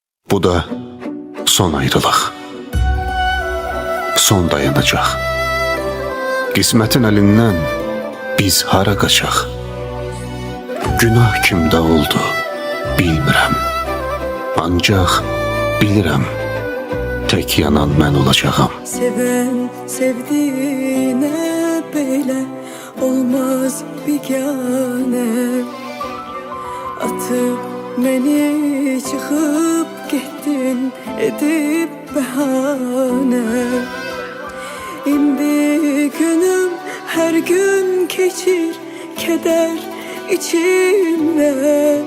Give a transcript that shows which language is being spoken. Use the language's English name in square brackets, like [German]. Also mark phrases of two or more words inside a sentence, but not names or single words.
[Azerbaijani] Bu da son ayrılıq, son dayanacaq. Qismətin əlindən biz hara qaçaq? Günah kimdə oldu bilmirəm. Ancaq bilirəm, tək yanan mən olacağam. [Turkish] Seven sevdiğine böyle olmaz bigane. Atıp beni çıkıp gittin edip bahane. İndi günüm her gün geçir keder içimde.